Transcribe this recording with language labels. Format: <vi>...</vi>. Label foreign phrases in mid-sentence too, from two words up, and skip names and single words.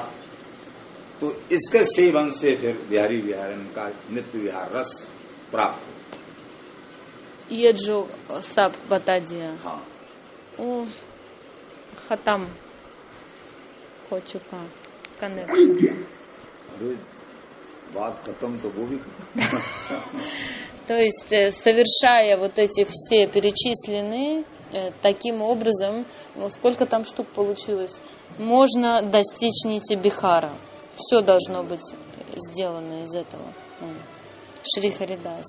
<hi>तो इसके सेवन से फिर बिहारी बिहारन का नित्य विहार रस प्राप्त. ये जो सब बता दिया. हाँ. खत्म हो चुका कनेक्शन. अरे बात खत्म तो वो भी खत्म.</hi> <ru>То есть, совершая вот эти все перечисленные, таким образом, сколько там штук получилось, можно достичь нити Бихара. Все должно быть сделано из этого.</ru>